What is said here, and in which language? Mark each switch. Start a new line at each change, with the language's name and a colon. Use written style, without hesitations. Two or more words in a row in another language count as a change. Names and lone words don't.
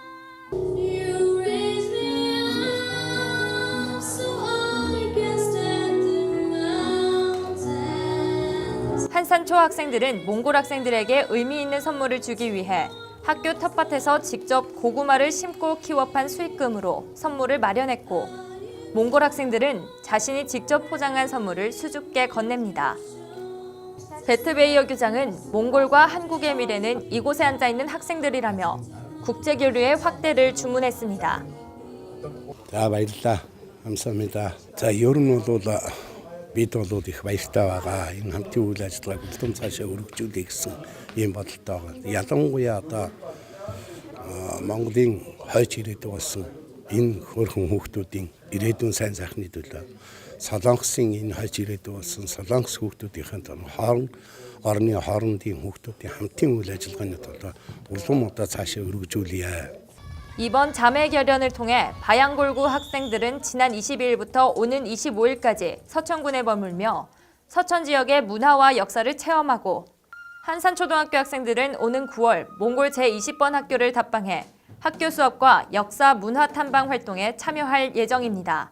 Korean: 한산초 학생들은 몽골 학생들에게 의미 있는 선물을 주기 위해 학교 텃밭에서 직접 고구마를 심고 키워 판 수익금으로 선물을 마련했고 몽골 학생들은 자신이 직접 포장한 선물을 수줍게 건넵니다. 베트베이어 교장은 몽골과 한국의 미래는 이곳에 앉아있는 학생들이라며 국제교류의 확대를 주문했습니다.
Mongolian: За баярлалаа. 감사합니다. За ер нь бол бид бол их баяртай байгаа. Энэ хамтын үйл ажиллагааг улам цаашаа өргөжүүлэх гэсэн ийм бодолтой байгаа. Ялангуяа одоо Монголын хойч ирээдүй болсон энэ хөрхөн хүүхдүүдийн ирээдүйн сайн сайхны төлөө Солонгосын энэ хойч ирээдүй болсон Солонгос хүүхдүүдийн орны хоорондын хүүхдүүдийн хамтын үйл ажиллагааны төлөө улам одоо цаашаа өргөжүүлье.
Korean: 이번 자매 결연을 통해 바양골구 학생들은 지난 22일부터 오는 25일까지 서천군에 머물며 서천 지역의 문화와 역사를 체험하고 한산초등학교 학생들은 오는 9월 몽골 제20번 학교를 답방해 학교 수업과 역사 문화 탐방 활동에 참여할 예정입니다.